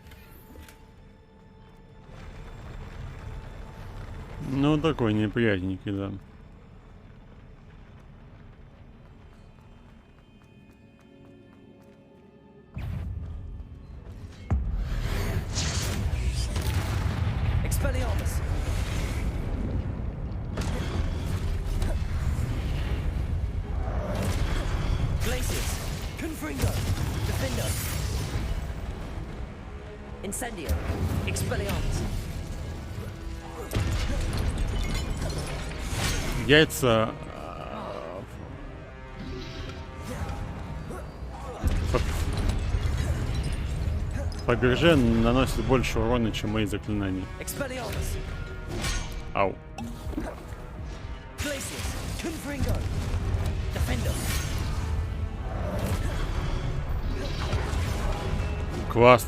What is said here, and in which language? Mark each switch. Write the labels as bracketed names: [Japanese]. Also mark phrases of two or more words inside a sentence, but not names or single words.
[Russian] Ну, такой неприятненький, да. Expelliarmus. Glaciers. Confringo. Defender. Incendio. Expelliarmus. Яйца по бирже наносит больше урона, чем мои заклинания. Ау. Класс.